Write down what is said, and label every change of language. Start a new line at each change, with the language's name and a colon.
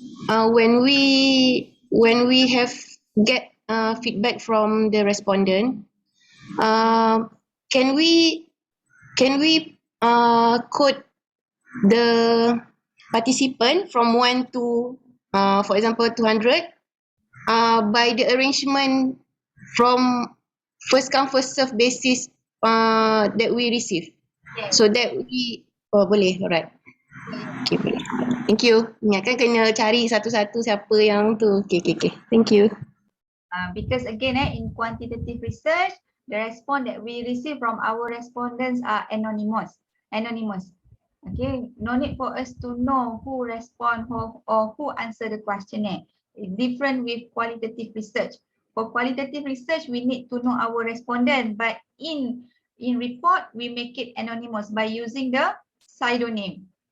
English: when we have get feedback from the respondent, can we code the participant from 1 to for example 200 by the arrangement from first come first serve basis that we receive, so that we boleh, alright. Okay, boleh. Thank you.
Malay: Ingatkan kena cari satu-satu siapa yang tu.
English: Okay. Thank you. Because again, in quantitative research, the response that we receive from our respondents are anonymous. Okay, no need for us to know who respond or who answer the questionnaire. It's different with qualitative research. For qualitative research, we need to know our respondent, but in report, we make it anonymous by using the pseudonym.